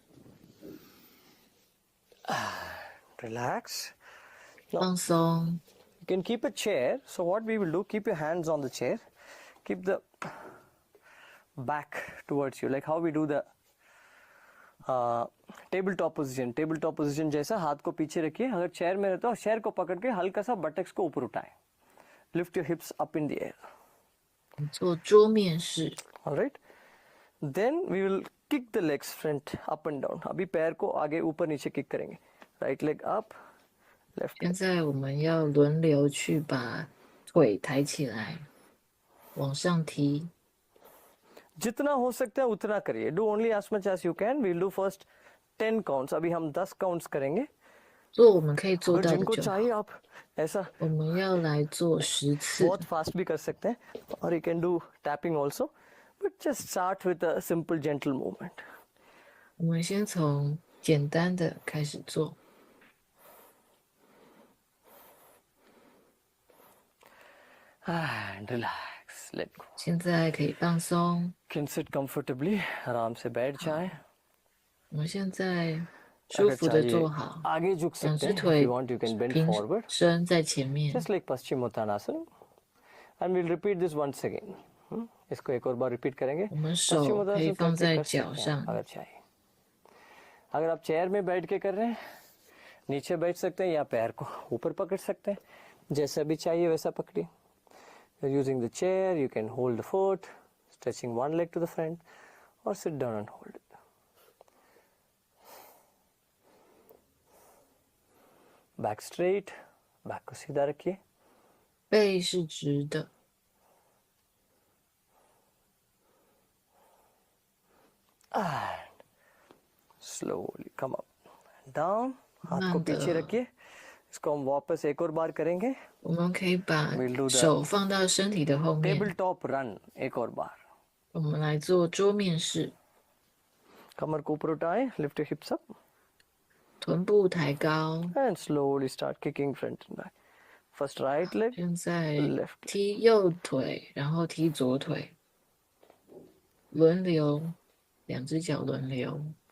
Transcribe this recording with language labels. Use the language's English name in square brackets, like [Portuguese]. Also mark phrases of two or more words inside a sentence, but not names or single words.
[English] Relax. [Chinese] 放松， [English] You can keep a chair. So what we will do, keep your hands on the chair, keep the back towards you, like how we do the table top position [Hindi] जैसा. हाथ को पीछे रखिए. अगर चेयर में रहते हो चेयर को पकड़ के हल्का सा बटक्स को ऊपर उठाएं. [English] lift your hips up in the air. [Chinese] 做桌面式。 [English] Alright. Then we will kick the legs front up and down. [Hindi] अभी पैर को आगे ऊपर नीचे किक करेंगे. [English] Right leg up, left. [Chinese] 现在我们要轮流去把腿抬起来，往上提。 [Hindi] जितना हो सकता है उतना करिए. [English] Do only as much as you can. We'll do first 10 counts. [Hindi] अभी हम 10 काउंट्स करेंगे. [Chinese] 做我们可以做 [Hindi] अगर [Chinese] 到的 [Hindi] जिनको [Chinese] 就好。 [Hindi] चाहिए आप ऐसा [Chinese] 我们要来做10次， [Hindi] बहुत फास्ट भी कर सकते हैं. और [English] you can do tapping also. But just start with a simple gentle movement. [Chinese] 我们先从简单的开始做。 [English] And relax, let go. [Chinese] 现在可以放松。 [English] Can sit comfortably. [Hindi] आराम से बैठ जाएं. [Chinese] 我们现在舒服的坐好， [Hindi] आगे झुक [Chinese] 两 [Hindi] सकते [Chinese] 只 [Hindi] हैं. [English] If [Chinese] 腿 [English] you want, you can bend [Chinese] 平 [English] forward. [Chinese] 伸在前面。 [English] Just like Paschimottanasana. And we'll repeat this once again. [Hindi] इसको एक और बार repeat करेंगे. [Chinese] 我们手可以 [Hindi] Paschimottanasana [Chinese] 放 [Hindi] करके [Chinese] 在 [Hindi] कर [Chinese] 脚 [Hindi] सकते हैं, [Chinese] 上， [Hindi] अगर चाहिए. अगर आप चेयर में बैठ के कर रहे हैं, नीचे बैठ सकते हैं या पैर को ऊपर पकड़ सकते हैं. जैसा भी चाहिए वैसा पकड़िए. [English] You're using the chair, you can hold the foot, stretching one leg to the front, or sit down and hold it. Back straight, [Hindi] back को सीधा रखिए. [Chinese] 背是直的， [English] And slowly come up and down. [Hindi] हाथ को [Chinese] 慢的 [Hindi] पीछे रखिए. इसको हम वापस एक और बार करेंगे. [Chinese] 我们可以把 [English] We'll do the [Chinese] 手放到身体的后面。 [English] table top run [Hindi] एक और बार. [Chinese] 我们来做桌面式， [Hindi] कमर को ऊपर उठाएं. [English] Lift your hips up [Chinese] 臀部抬高。 [English] and slowly start kicking front and back. First right leg, [Chinese] 现在 [English] left leg. [Chinese] 踢右腿，然后踢左腿，轮流，两只脚轮流。